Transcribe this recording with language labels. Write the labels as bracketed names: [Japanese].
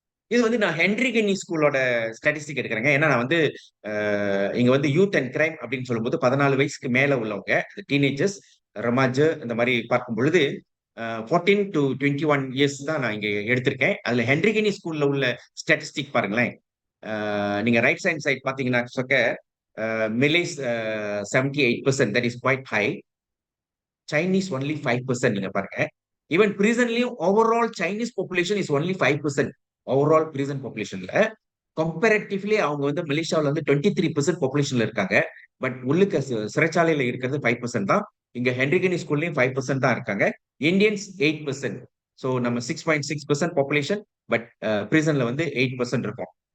[Tamil] இது வந்து நான் ஹென்ரிகனி ஸ்கூலோட ஸ்டாட்டிஸ்டிக் எடுக்கிறேங்க. ஏன்னா நான் வந்து இங்க வந்து யூத் அண்ட் கிரைம் அப்படின்னு சொல்லும்போது 14 வயசுக்கு மேல உள்ளவங்க டீனேஜர்ஸ் ரமாஜ் இந்த மாதிரி பார்க்கும் பொழுது 14 to 21 இயர்ஸ் தான் நான் இங்க எடுத்திருக்கேன். அதுல ஹென்ரிகனி ஸ்கூல்ல உள்ள ஸ்டாட்டிஸ்டிக் பாருங்களேன். நீங்க ரைட் ஹேண்ட் சைட் பாத்தீங்கன்னா [English] Malays 78%, that is quite high. Chinese only 5% நீங்க பாருங்க. Even prisonலயும் overall Chinese population is only 5%. overall prison population [Tamil] ல comparatively அவங்க வந்து மலேசியாவுல வந்து 23% populationல இருக்காங்க. பட் உள்ளுக்க சிறைச்சாலையில இருக்கிறது 5% தான். இங்க ஹென்ரிகனி ஸ்கூல்லயும் 5% தான் இருக்காங்க. இந்தியன்ஸ் 8%. சோ நம்ம 6.6% population பட் பிரிசன்ல வந்து 8% இருக்கும்.